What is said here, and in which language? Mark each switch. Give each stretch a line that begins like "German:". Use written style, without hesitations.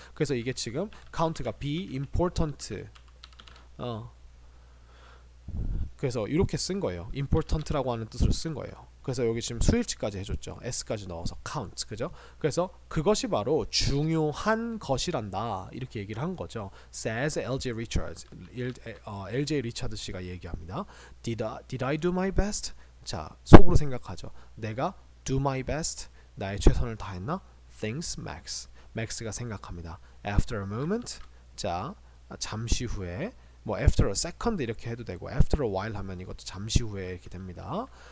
Korean: 그래서 이게 지금 count가 be important 그래서 이렇게 쓴 거예요. important라고 하는 뜻으로 쓴 거예요. 그래서 여기 지금 수일치까지 해줬죠. s까지 넣어서 count, 그죠? 그래서 그것이 바로 중요한 것이란다 이렇게 얘기를 한 거죠.
English: says L.J. Richards. L.J.
Korean: 리차드 씨가 얘기합니다.
English: Did I do my best?
Korean: 자, 속으로 생각하죠. 내가
English: do my best,
Korean: 나의 최선을 다했나?
English: thinks Max.
Korean: Max가 생각합니다. After a moment, 자, 잠시 후에 뭐
English: after a second
Korean: 이렇게 해도 되고
English: after a while
Korean: 하면 이것도 잠시 후에 이렇게 됩니다.